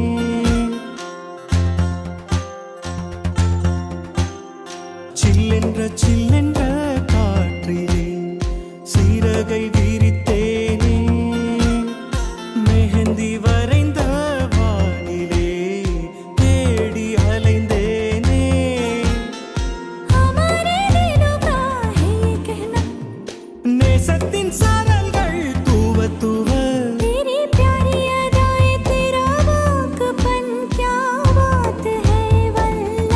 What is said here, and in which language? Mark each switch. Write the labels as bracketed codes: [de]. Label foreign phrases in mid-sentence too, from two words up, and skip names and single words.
[ta] சில்லென்ற காற்றிலே சீரகை விரித்தேனே மெஹந்தி வரைந்த வானிலே தேடி அலைந்தேனே [hi] हमारे दिलों का है ये कहना [ta] நேசத்தின் சாரல்கள் தூவ தூவ [hi] तेरी प्यारी अदाएं तेरा वाकपन क्या बात है वल्ला.